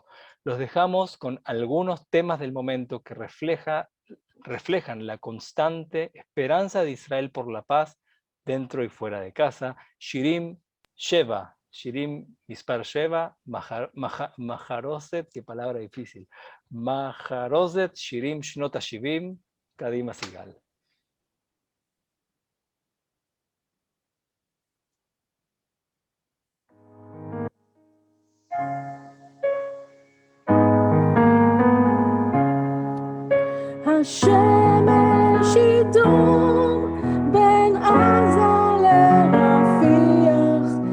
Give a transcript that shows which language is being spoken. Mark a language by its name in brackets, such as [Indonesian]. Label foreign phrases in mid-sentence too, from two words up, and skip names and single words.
[Spanish] Los dejamos con algunos temas del momento que reflejan la constante esperanza de Israel por la paz dentro y fuera de casa. [Hebrew] שירים שבע, שירים מספר שבע, מחרוזת, [Spanish] qué palabra difícil, [Hebrew] מחרוזת שירים שנות השבעים, קדימה סיגל. השמש ידום בין עזה לרפיח,